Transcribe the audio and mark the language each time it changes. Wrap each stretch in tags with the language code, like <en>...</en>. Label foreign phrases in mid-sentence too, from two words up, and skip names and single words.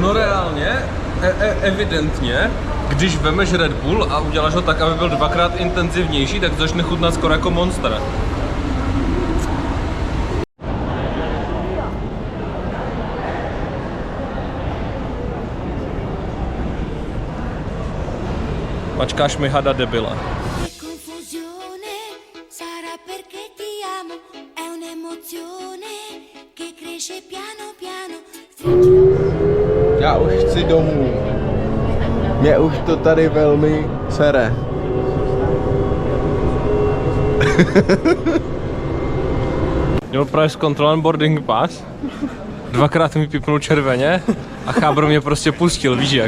<cs>No reálně, evidentně, když vemeš Red Bull a uděláš ho tak, aby byl 2x intenzivnější, tak začne chutnat skoro jako Monster. Mačkáš mi hada debila.</cs> <it>Che confusione sarà perché ti amo, è un'emozione che cresce piano piano.</it> <cs>Já už chci domů. Mě už to tady velmi sere. Měl právě zkontrolovat</cs> <en>boarding pass,</en> <cs>2x mi pipnul červeně a chábr mě prostě pustil, víš jak?</cs>